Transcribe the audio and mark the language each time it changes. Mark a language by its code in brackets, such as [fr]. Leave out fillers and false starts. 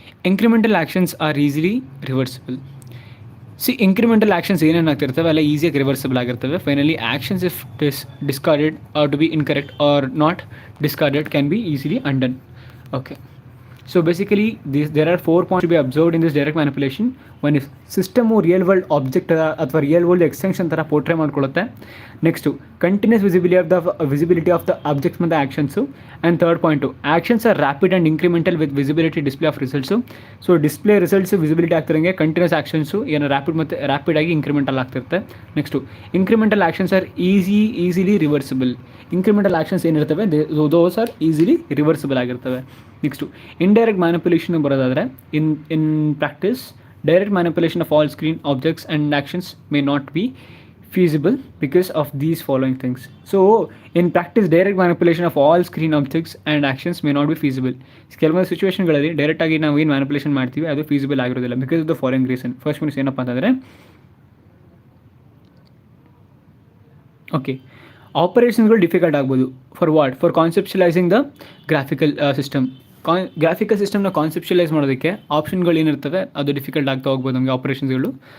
[en] Incremental actions are easily reversible. [kn] Incremental actions ಏನೇನಾಗ್ತಿರ್ತವೆ ಅಲ್ಲ ಈಸಿಯಾಗಿ reversible ಆಗಿರ್ತವೆ. [en] Finally actions if discarded are to be incorrect are not discarded can be easily undone. Okay, so basically there are 4 points to be observed in this direct manipulation. One is system real world object ಅಥವಾ real world extension [kn] ಥರ portray ಮಾಡ್ಕೊಳ್ಳುತ್ತೆ. [en] Next, continuous visibility of the objects ಮತ್ತು actions. And third point, actions are rapid and incremental with visibility display of results. [kn] So display results visibility ಆಗ್ತಿರಂಗೆ continuous actions ಏನು ರ್ಯಾಪಿಡಾಗಿ incremental ಆಗ್ತಿರುತ್ತೆ. [en] Next, incremental actions are easily reversible. Incremental actions [kn] ಏನಿರ್ತವೆ [en] Those are easily reversible ಆಗಿರ್ತವೆ. Next, indirect manipulation [kn] ಬರೋದಾದರೆ [en] In practice direct manipulation of all screen objects and actions may not be feasible because of these following things. So in practice direct manipulation of all screen objects and actions may not be feasible. [kn] ಕೆಲವೊಂದು ಸಿಚುವೇಷನ್ಗಳಲ್ಲಿ ಡೈರೆಕ್ಟಾಗಿ ನಾವು ಏನು manipulation ಮಾಡ್ತೀವಿ ಅದು feasible ಆಗಿರೋದಿಲ್ಲ because of the following reason. First one ಏನಪ್ಪ ಅಂತಂದರೆ, okay, ಆಪರೇಷನ್ಸ್ಗಳು difficult ಆಗ್ಬೋದು. [en] For conceptualising the graphical system. [kn] Graphical ಸಿಸ್ಟಮ್ನ ಕಾನ್ಸೆಪ್ಚುಲೈಸ್ ಮಾಡೋದಕ್ಕೆ ಆಪ್ಷನ್ಗಳು ಏನಿರ್ತವೆ ಅದು ಡಿಫಿಕಲ್ಟ್ ಆಗ್ತಾ ಹೋಗ್ಬೋದು ನಮಗೆ ಆಪರೇಷನ್ಸ್ಗಳು.